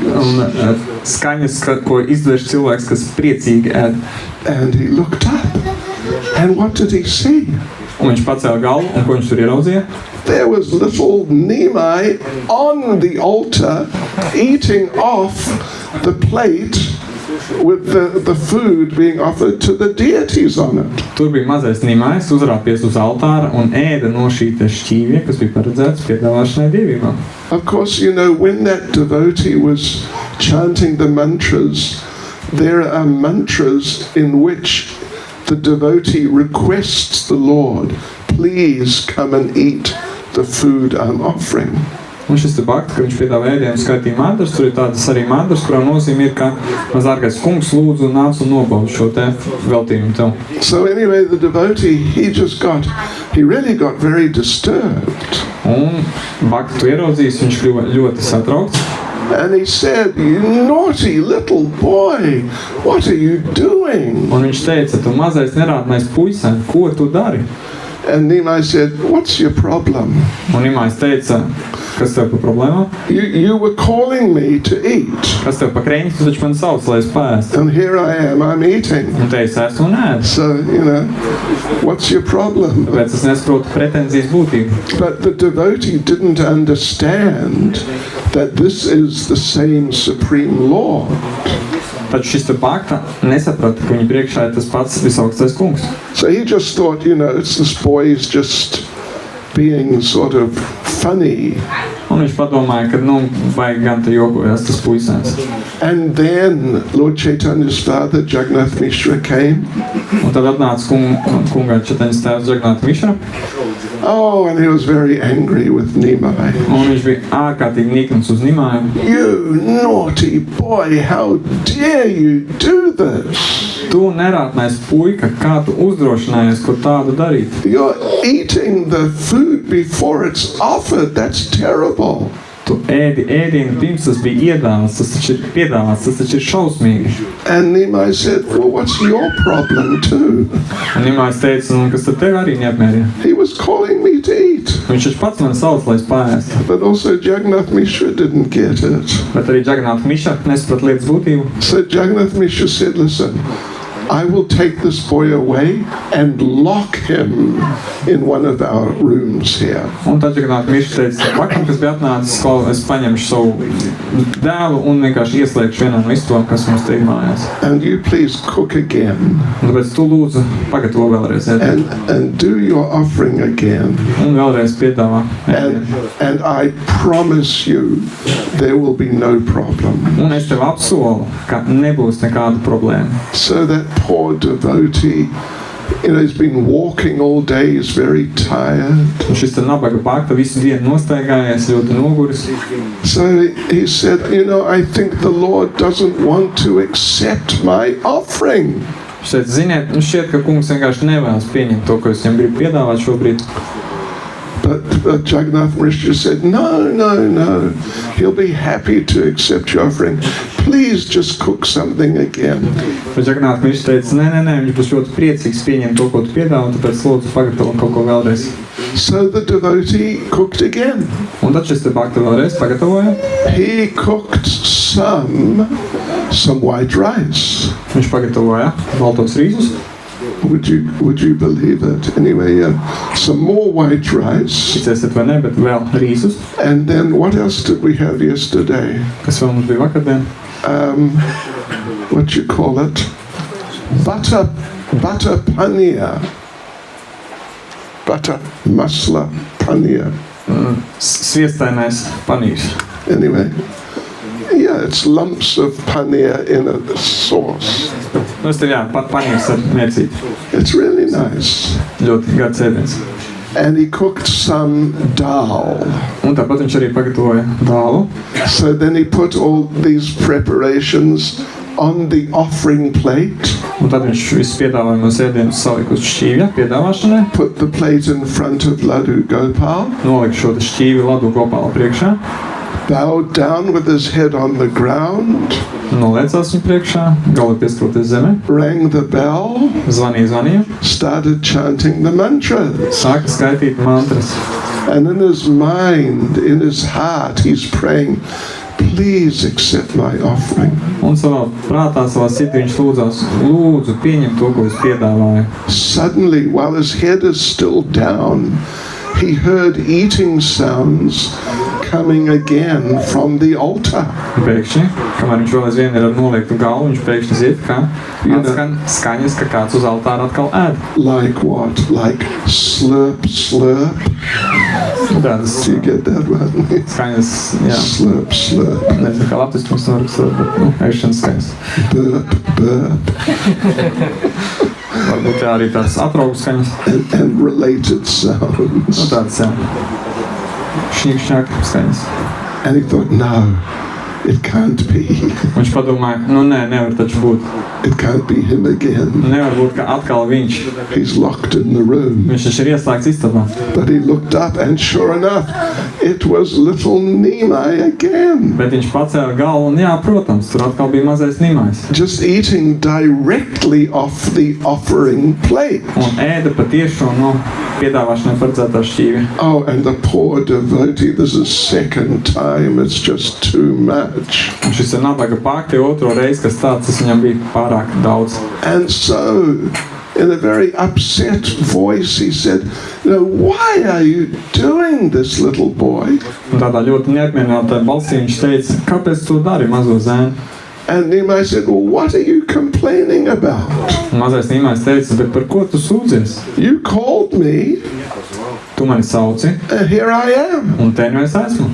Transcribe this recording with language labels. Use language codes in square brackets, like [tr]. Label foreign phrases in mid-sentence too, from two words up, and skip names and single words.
[lv] Un skaņas, ko izdevš cilvēks, kas priecīgi ēd. [en] And he looked up. And what did he see? [lv] Un viņš pacēla galvu, un ko viņš tur ieraudzīja? [en] There was little Nimai on the altar eating off the plate with the food being offered to the deities on it. [lv] Tur bija mazais Nimais, uzrāpies uz altāra un ēda no šī te šķīvja, kas bija paredzēts piedāvāšanai dievībām. [en] Of course, you know, when that devotee was chanting the mantras, there are mantras in which the devotee requests the Lord, please come and eat the food I'm offering. [lv] Un šis te bakts, ka viņš piedāvā ēdienu skaitīja mantras, tur ir tādas arī mantras, kurām nozīme ir, ka mazārgais kungs lūdzu nāc un nobauda šo te veltījumu tev. [en] So anyway, the devotee, he really got very disturbed. [lv] Un baktu tu ieraudzījis, viņš kļuva ļoti satraukts. [en] And he said, you naughty little boy, what are you doing? [lv] Un viņš teica, tu mazais nerādnais puisēn, ko tu dari? [en] And Nimai said, what's your problem? [lv] Un Nimais teica, kas tev pa problēmām? [en] You were calling me to eat. [lv] Kas tev pa kreņķi, tu taču man sauc, lai es paēstu. [en] And here I am, I'm eating. [lv] Un te es esmu un ēdu. [en] So, you know, what's your problem? [lv] Tāpēc es nesaprotu pretenzijas būtību. [en] But the devotee didn't understand that this is the same Supreme Lord. [lv] Taču šis te bakta nesaprata, ka viņa priekšā ir tas pats visaugstais kungs. [en] So he just thought, you know, it's this boy's just being sort of funny. [lv] Un viņš padomāja, ka, vajag gan te jokojas tas puisēns. [en] And then Lord Chaitanya's father, Jagannath Mishra, came. [lv] Un tad atnāca kungā Čaitaņas tēvs Jagannath Mishra. [en] Oh, and he was very angry with Nimai. [lv] Un viņš bija ārkārtīgi nikns uz Nimaju. [en] You naughty boy, how dare you do this? [lv] Tu nerātnais puika, kā tu uzdrošinājies, ko tādu darīt? [en] You're eating the food before it's offered. That's terrible. [lv] Tu ēdi ēdienu pirms tas bija iedāvāts, tas taču ir piedāvāts, tas taču ir šausmīgi. [en] And Nimai said, well, what's your problem too? [lv] Un Nimais teica, kas tad tev arī neapmierina? [en] He was calling me to eat. [lv] Viņš taču pats mani sauc, lai es paēstu. [en] But also Jagannath Mishra didn't get it. [lv] Bet arī Jagannath Mishra nesaprat lietas būtību. [en] So Jagannath Mishra said, listen, I will take this boy away and lock him in one of our rooms here. [lv] Un tad Jagannath Mishra teica, vakam, kas bija atnācis, es paņemšu savu dēlu un vienkārši ieslēgšu vienā no istabām, kas mums te ir mājās. [en] And you please cook again. [lv] Un tāpēc tu lūdzu pagatavo vēlreiz ēdienu. [en] And do your offering again. [lv] Un vēlreiz piedāvā ēdienu. [en] And I promise you there will be no problem. [lv] Un es tev apsolu, ka nebūs nekāda problēma. [en] So that poor devotee, you know, he's been walking all day, he's very tired. [lv] Un šis te nabaga bakta visu dienu nostaigājies, ļoti noguris. [en] So he said, you know, I think the Lord doesn't want to accept my offering. [lv] Viņš teica, ziniet, šķiet, ka kungs vienkārši nevēlas pieņemt to, ko es viņam gribu piedāvāt šobrīd. [en] But Jagannath Mishra said, no. He'll be happy to accept your offering. Please just cook something again. [lv] Bet Jagannath Mishra teica, nē, viņš būs ļoti priecīgs pieņemt to, ko tu piedāvā, un tāpēc lūdzu pagatavo kaut ko vēlreiz. [en] So the devotee cooked again. [lv] Un tad šis te bhakta vēlreiz pagatavoja. [en] He cooked some white rice. [lv] Viņš pagatavoja baltos rīzus. [en] Would you believe it? Anyway, some more white rice. [lv] Ticēsiet vai ne, bet vēl rīzus. [en] And then what else did we have yesterday? [lv] Kas vēl mums bija vakardien? [en] What you call it? Butter paneer. Butter masala paneer. [lv] Sviestainais panīrs. [en] Anyway, yeah, it's lumps of paneer in a sauce. [lv] Nu, es tev panīrs ar mērcīti. [en] It's really nice. [lv] Ļoti gards ēdiens. [en] And he cooked some dal. [lv] Un tāpat viņš arī pagatavoja dālu. [en] So then he put all these preparations on the offering plate. [lv] Un tad viņš visu piedāvājumos ēdienus salika uz šķīvja piedāvāšanai. [en] Put the plate in front of Ladu Gopal. [lv] Nolika šo te šķīvi Ladu Gopāla priekšā. [en] Bowed down with his head on the ground. [lv] Noliecās viņu priekšā, galvu pieskaroties zemē. [en] Rang the bell. [lv] Zvanīja. [en] Started chanting the mantras. [lv] Sāka skaitīt mantras. [en] And in his mind, in his heart, he's praying, please accept my offering. [lv] Un savā prātā, savā sirdī viņš lūdzās, lūdzu pieņem to, ko es piedāvāju. [en] Suddenly, while his head is still down, he heard eating sounds coming again from the altar. [lv] Pēkšņi, kamēr viņš vēl aizvien ir ar noliektu galvu, viņš pēkšņi zina, ka atskan skaņas, ka kāds uz altāra atkal ēd. [en] Like what? Like slurp, slurp? [lv] Tādas [en] Do you get that one? [lv] skaņas, jā. [en] Slurp, slurp. [lv] Nezinu, kā latviski mums noraksta, bet, ēšanas skaņas. [en] Burp, burp. [lv] Varbūt jā, arī tādas atraugu skaņas. [en] And related sounds. [lv] Nu, tādas, jā. Šņik skaņas. [en] And he thought, no, it can't be. [lv] Viņš padomāja, nu nē, nevar taču būt. [en] It can't be him again. [lv] Nevar būt, ka atkal viņš. [en] He's locked in the room. [lv] Viņš taču ir ieslēgts istabā. [en] But he looked up and sure enough, it was little Nimai again. [lv] Bet viņš pacēla galvu un jā, protams, tur atkal bija mazais Nimais. [en] Just eating directly off the offering plate. [lv] Un ēda patiešo no piedāvāšanai paredzētā šķīvi. [en] Oh, and the poor devotee, this is second time, it's just too much. [lv] Un šis ir nabaga pakti otro reizi, kas tāds, tas viņam bija pārāk daudz. [en] And so, in a very upset voice, he said, why are you doing this, little boy? [lv] Un tādā ļoti neapmierinātā balsī viņš teica, kāpēc tu dari, mazo zēnu? [en] And Nimai said, well, what are you complaining about? [lv] Un mazais Nimais teica, bet par ko tu sūdzies? [en] You called me, [lv] Tu mani sauci, [en] and here I am. [lv] un te nu es esmu.